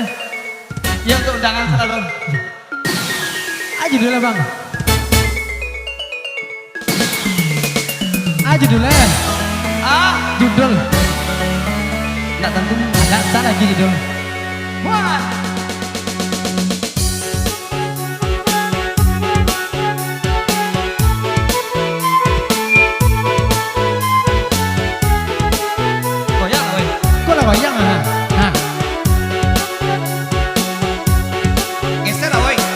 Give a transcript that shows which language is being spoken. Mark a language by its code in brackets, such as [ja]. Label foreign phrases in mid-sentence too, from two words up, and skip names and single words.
[id] Ya untuk undangan selalu. Aja dulu lah bang. Aja dulu ya. Judul. Enggak tentu. Ada tak lagi judul. Wah. Goyang weh. Kok lah bayang ah? Nah, Geser lah weh.